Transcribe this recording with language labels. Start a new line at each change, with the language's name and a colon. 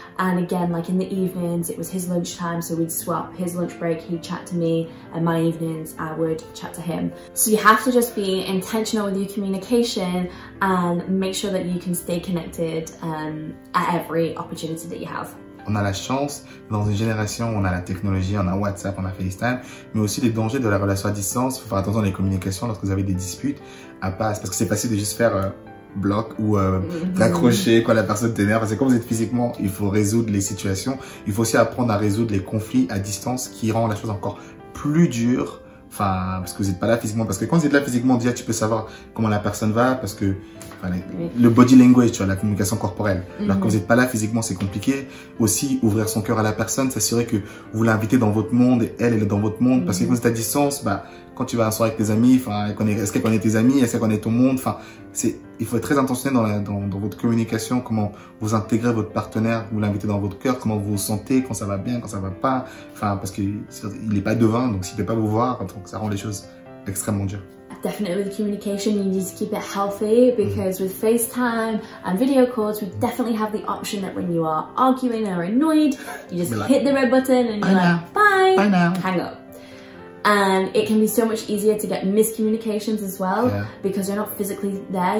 English: And again, like in the evenings, it was his lunchtime, so we'd swap his lunch break, he'd chat to me, and my evenings I would chat to him. So you have to just be intentional with your communication and make sure that you can stay connected at every opportunity that you have.
French: On a la chance, dans une génération où on a la technologie, on a WhatsApp, on a FaceTime, mais aussi les dangers de la relation à distance. Il faut faire attention dans les communications lorsque vous avez des disputes à pas, parce que c'est facile de juste faire bloc ou d'accrocher quand la personne t'énerve. Parce que quand vous êtes physiquement, il faut résoudre les situations. Il faut aussi apprendre à résoudre les conflits à distance qui rend la chose encore plus dure. Enfin, parce que vous n'êtes pas là physiquement. Parce que quand vous êtes là physiquement, déjà, tu peux savoir comment la personne va. Parce que enfin, le body language, tu vois, la communication corporelle. Alors quand vous n'êtes pas là physiquement, c'est compliqué. Aussi, ouvrir son cœur à la personne, s'assurer que vous l'invitez dans votre monde et elle est dans votre monde. Parce que quand vous êtes à distance, bah, quand tu vas à un soirée avec tes amis, enfin, est-ce qu'elle connaît tes amis, est-ce qu'elle connaît ton monde, enfin, il faut être très intentionnel dans votre communication, comment vous intégrez votre partenaire, vous l'invitez dans votre cœur, comment vous vous sentez, quand ça va bien, quand ça va pas, enfin, parce qu'il n'est pas devin, donc s'il peut pas vous voir, donc ça rend les choses extrêmement dures.
English: Definitely with communication, you need to keep it healthy because with FaceTime and video calls, we definitely have the option that when you are arguing or annoyed, you just hit the red button and you're like, bye now, hang up. And it can be so much easier to get miscommunications as well because you're not physically there.